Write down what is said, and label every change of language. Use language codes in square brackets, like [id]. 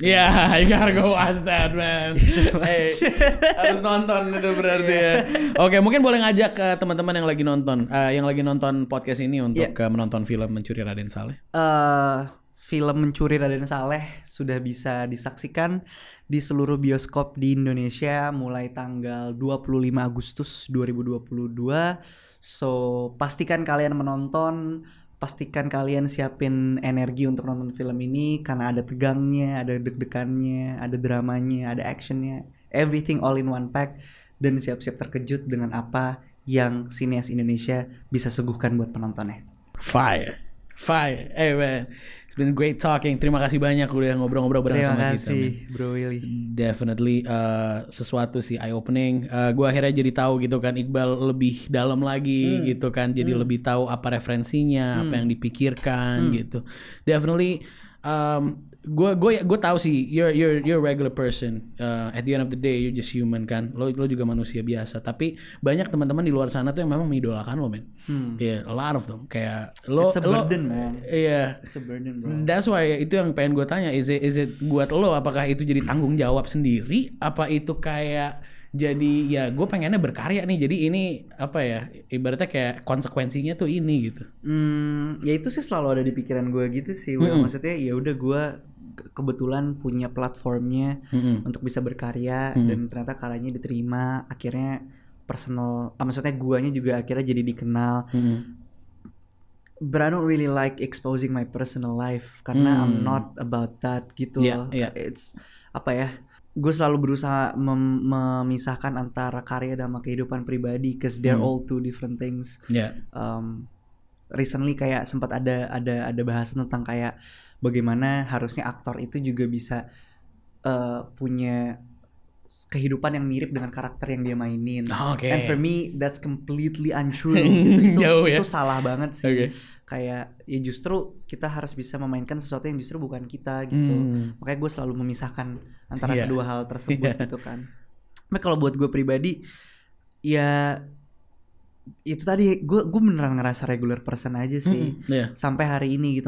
[en] Yeah, you gotta go watch that, man. [id] Hey, harus nonton itu berarti ya. Oke, mungkin boleh ngajak ke teman-teman yang lagi nonton podcast ini untuk menonton film Mencuri Raden Saleh. Film Mencuri Raden Saleh sudah bisa disaksikan di seluruh bioskop di Indonesia mulai tanggal 25 Agustus 2022. So, pastikan kalian menonton. Pastikan kalian siapin energi untuk nonton film ini karena ada tegangnya, ada deg-degannya, ada dramanya, ada actionnya, [en] everything all in one pack, [id] dan siap-siap terkejut dengan apa yang sineas Indonesia bisa suguhkan buat penontonnya. [en] Fire. Hey man, it's been great talking. [id] Terima kasih banyak udah ngobrol-ngobrol bareng sama kita. Terima kasih, Bro Willy. Definitely sesuatu sih [en] eye opening. [id] Gue akhirnya jadi tahu gitu kan Iqbal lebih dalam lagi gitu kan. Jadi lebih tahu apa referensinya, apa yang dipikirkan gitu. Definitely gue tahu sih [en] you're a regular person. At the end of the day you're just human kan. [id] Lo juga manusia biasa. Tapi banyak teman-teman di luar sana tuh yang memang mengidolakan lo, man. [en] Yeah, a lot of them. [id] Kayak lo. [en] It's a burden, man. [id] Iya. [en] It's a burden, bro. That's why [id] itu yang pengen gue tanya. [en] Is it [id] buat lo? Apakah itu jadi tanggung jawab sendiri? Apa itu kayak jadi ya gue pengennya berkarya nih, jadi ini apa ya, ibaratnya kayak konsekuensinya tuh ini gitu. Ya itu sih selalu ada di pikiran gue gitu sih. Maksudnya ya udah gue kebetulan punya platformnya untuk bisa berkarya dan ternyata karyanya diterima, akhirnya personal, maksudnya guanya juga akhirnya jadi dikenal. [en] But I don't really like exposing my personal life karena I'm not about that [id] gitu loh. It's apa ya? Gue selalu berusaha memisahkan antara karya dan kehidupan pribadi, [en] cause they're all two different things. [id] Recently kayak sempat ada bahasan tentang kayak bagaimana harusnya aktor itu juga bisa punya kehidupan yang mirip dengan karakter yang dia mainin. [en] And for me that's completely untrue. [id] Itu salah banget sih. Kayak ya justru kita harus bisa memainkan sesuatu yang justru bukan kita gitu. Makanya gue selalu memisahkan antara kedua hal tersebut gitu kan. Tapi kalau buat gue pribadi ya itu tadi gue beneran ngerasa [en] regular person [id] aja sih sampai hari ini gitu.